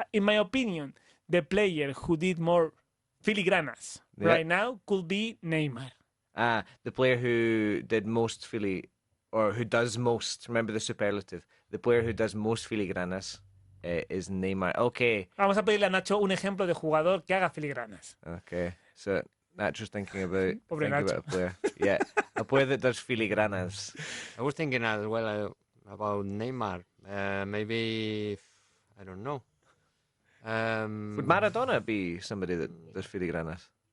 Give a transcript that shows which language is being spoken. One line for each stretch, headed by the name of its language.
English: In my opinion, the player who did more filigranas right now could be Neymar. The player who did most or who does most, remember the superlative, the player who does most filigranas is Neymar. Okay.
Spanish: Vamos a pedirle a Nacho un ejemplo de jugador que haga filigranas.
English: Okay. So Nacho's thinking about Nacho. a player. Yeah. A player that does filigranas. I was thinking as well about Neymar. Maybe, I don't know. Would Maradona be somebody that does filigranas?